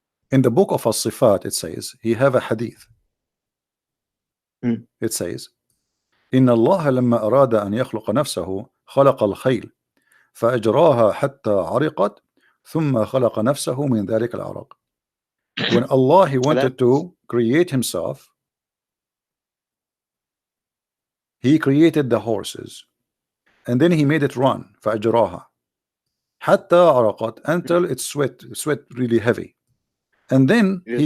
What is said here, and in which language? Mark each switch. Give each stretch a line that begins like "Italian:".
English: in the book of As-Sifat, it says, he have a hadith. Mm.
Arabic: It says, إن الله لما أراد أن يخلق نفسه خلق الخيل فأجراها حتى عرقت ثم خلق نفسه من ذلك العرق.
English: When Allah, he wanted to create himself, he created the horses and then he made it run.
Arabic: فأجراها حتى عرقت,
English: until it sweat really heavy. And then he